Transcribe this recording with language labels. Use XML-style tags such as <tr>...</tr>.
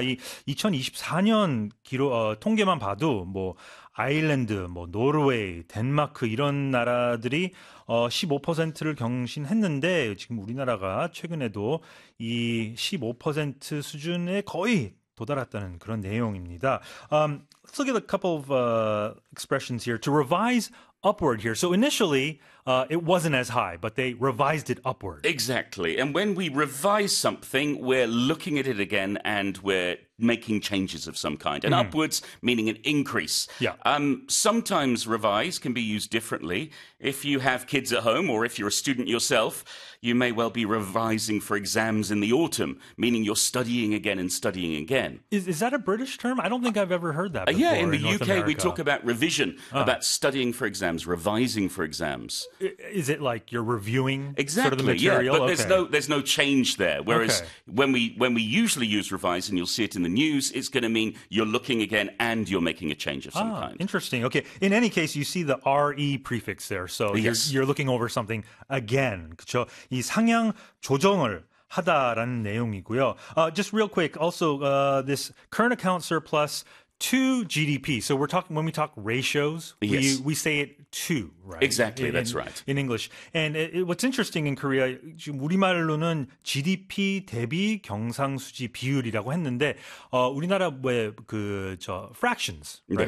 <ko>이 2024년 통계만 봐도 뭐 아일랜드, 뭐 노르웨이, 덴마크 이런 나라들이 15%를 경신했는데 지금 우리나라가 최근에도 이 15% 수준에 거의 도달했다는 그런 내용입니다.</ko> <en>Let's look at a couple of expressions here. To revise upward here. So initially, it wasn't as high, but they revised it upward. Exactly. And when we revise something, we're looking at it again and we're making changes of some kind. And upwards, meaning an increase. Yeah. Sometimes revise can be used differently. If you have kids at home or if you're a student yourself, you may well be revising for exams in the autumn, meaning you're studying again and studying again. Is that a British term? I don't think I've ever heard that before. Yeah, in the North America. We talk about revision, about studying for exams, revising for exams. Is it like you're reviewing exactly, sort of the material? Yeah, but okay. there's no change there. Whereas when we usually use revise, and you'll see it in the news, it's going to mean you're looking again and you're making a change of some kind. Interesting. Okay. In any case, you see the RE prefix there. So yes. you're looking over something again.</en> <ko>그렇죠? 이 상향 조정을 하다라는 내용이고요.</ko> <en>Just real quick, also this current account surplus to GDP. So we're talking, when we talk ratios, we say it to, right? Exactly, that's right. In English. And what's interesting in Korea,</en> <ko>지금 우리말로는 GDP 대비 경상수지 비율이라고 했는데, 우리나라 왜 그 저</ko> <en>fractions, right?</en>